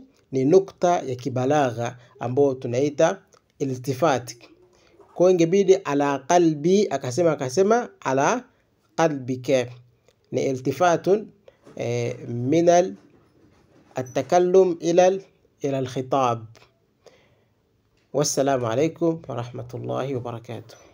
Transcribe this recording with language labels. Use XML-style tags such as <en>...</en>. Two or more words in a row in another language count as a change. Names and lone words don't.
<sw>Ni nukta ya kibalagha ambayo tunaita iltifat. Kwa ingebidi</sw> <ar>على قلبي akasema على قلبك, ni التفات من التكلم إلى الخطاب. والسلام عليكم ورحمة الله وبركاته.</ar>